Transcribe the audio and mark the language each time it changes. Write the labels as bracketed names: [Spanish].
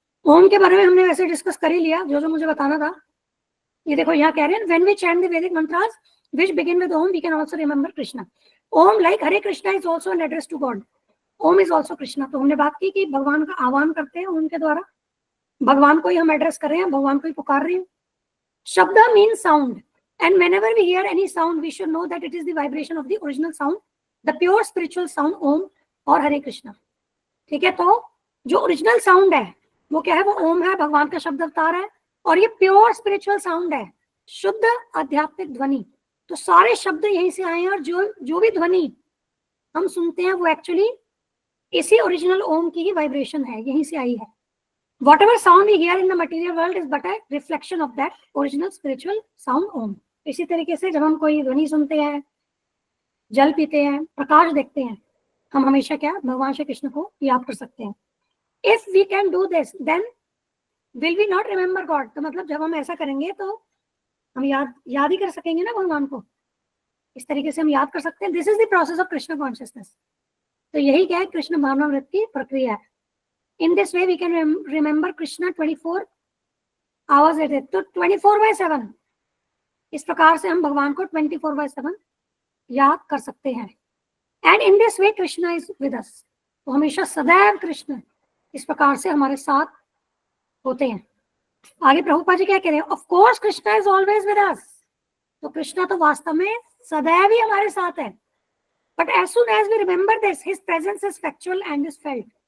[Hindi] ओम के बारे में हमने वैसे डिस्कस कर ही लिया जो मुझे बताना था। ये देखो यहाँ कह रहे हैं [English] When we chant the Vedic mantras which begin with Om we can also remember Krishna. Om like Hare Krishna is also an address to God, Om is also Krishna. [Hindi] तो हमने बात की कि भगवान का आह्वान करते हैं ओम के द्वारा, भगवान को ही हम एड्रेस कर रहे हैं, भगवान को ही पुकार रहे हैं। शब्द [English] Mean sound, And whenever we hear any sound, we should know that it is the vibration of the original sound, the pure spiritual sound Om और हरे कृष्णा. [Hindi] ठीक है, तो जो ओरिजिनल साउंड है वो क्या है, वो ओम है, भगवान का शब्द अवतार है, और ये प्योर स्पिरिचुअल साउंड है, शुद्ध आध्यात्मिक ध्वनि. तो सारे शब्द यहीं से आए हैं, और जो भी ध्वनि हम सुनते हैं वो एक्चुअली इसी ओरिजिनल ओम की ही वाइब्रेशन है, यहीं से आई है. [English] Whatever sound we hear in the material world is but a reflection of that original spiritual sound Om. [Hindi] इसी तरीके से जब हम कोई ध्वनि सुनते हैं, जल पीते हैं, प्रकाश देखते हैं, हम हमेशा क्या भगवान श्री कृष्ण को याद कर सकते हैं. [English] If we can do this, then will we not remember God? [Hindi] तो मतलब जब हम ऐसा करेंगे तो हम याद ही कर सकेंगे ना भगवान को. इस तरीके से हम याद कर सकते हैं. [English] This is the process of Krishna consciousness. [Hindi] तो यही क्या है, कृष्ण भावनामृत की प्रक्रिया है. [English] In this way we can remember Krishna 24 hours a day. [Hindi] तो 24/7 इस प्रकार से हम भगवान को 24/7 याद कर सकते हैं. [English] And in this way Krishna is with us. [Hindi] तो हमेशा सदैव कृष्ण इस प्रकार से हमारे साथ होते हैं. आगे प्रभुपाद जी क्या कह रहे हैं, [English] Of course Krishna is always with us. [Hindi] तो कृष्णा तो वास्तव में सदैव ही हमारे साथ है. [English] But as soon as we remember this, his presence is factual and is felt.